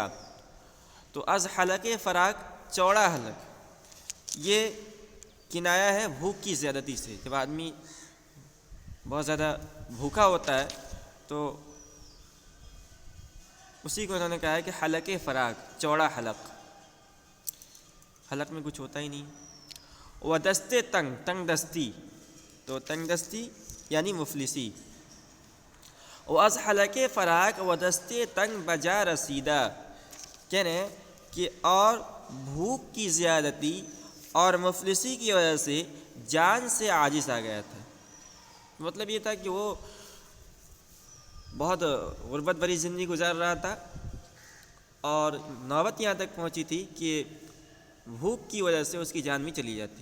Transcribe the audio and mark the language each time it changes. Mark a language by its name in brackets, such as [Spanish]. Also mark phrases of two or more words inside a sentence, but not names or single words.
[Persian] تو از حلق فراغ، [Urdu] چوڑا حلق، یہ کنایا ہے بھوک کی زیادتی سے۔ جب آدمی بہت زیادہ بھوکا ہوتا ہے تو اسی کو انہوں نے کہا ہے کہ حلق فراغ، چوڑا حلق، حلق میں کچھ ہوتا ہی نہیں۔ [Persian] و دست تنگ، [Urdu] تنگ دستی، تو تنگ دستی یعنی مفلسی۔ [Persian] و از حلق فراغ و دست تنگ بجا رسیدہ، [Urdu] کہنے کہ اور بھوک کی زیادتی اور مفلسی کی وجہ سے جان سے عاجز آ گیا تھا۔ مطلب یہ تھا کہ وہ بہت غربت بھری زندگی گزار رہا تھا اور نوبت یہاں تک پہنچی تھی کہ بھوک کی وجہ سے اس کی جان بھی چلی جاتی۔